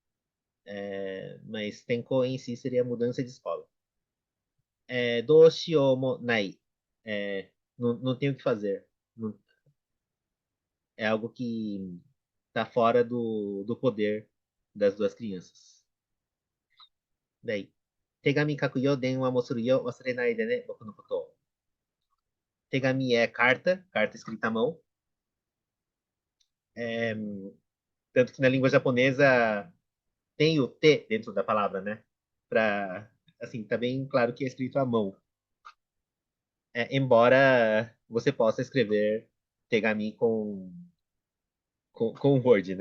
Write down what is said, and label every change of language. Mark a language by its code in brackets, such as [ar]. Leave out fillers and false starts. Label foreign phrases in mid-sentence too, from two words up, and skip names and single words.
[pt] Mas tenko em si seria mudança de escola. [ja] どうしようない. [pt] Não tem o que fazer. Não- É algo que está fora do poder das duas crianças. Daí. [ja] 手紙書くよ、電話もするよ、忘れないでね、僕のことを。 [pt] Tegami é carta, carta escrita à mão. É, tanto que na língua japonesa tem o T dentro da palavra, né? Pra, assim, tá bem claro que é escrito à mão. Embora você possa escrever Tegami com Word, né?